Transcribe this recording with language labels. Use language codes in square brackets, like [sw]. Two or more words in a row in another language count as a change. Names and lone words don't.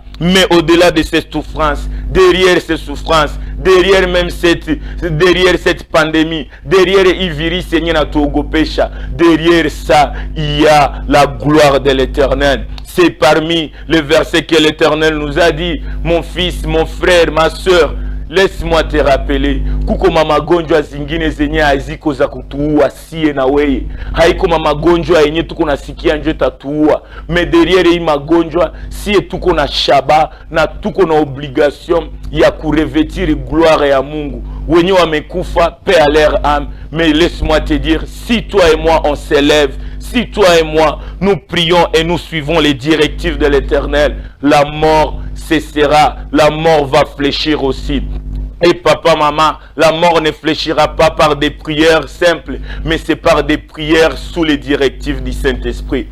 [fr] Mais au-delà de cette souffrance, derrière ces souffrances, derrière même cette pandémie, derrière le virus, derrière ça, il y a la gloire de l'Éternel. C'est parmi les versets que l'Éternel nous a dit, mon fils, mon frère, ma soeur, laisse-moi te rappeler, [sw] kuko magonjwa zingine zenye haziko za kutuua sie na weye. Haiko magonjwa yenye tuko nasikia nje tatuua. [fr] Mais derrière [sw] hii magonjwa, sie tuko na shaba na tuko na obligation ya kurevêtir gloire ya Mungu. Wenye wamekufa, [fr] paix à leur âme. Mais laisse-moi te dire, si toi et moi on s'élève, si toi et moi nous prions et nous suivons les directives de l'Éternel, la mort cessera, la mort va fléchir aussi. Et papa, maman, la mort ne fléchira pas par des prières simples, mais c'est par des prières sous les directives du Saint-Esprit.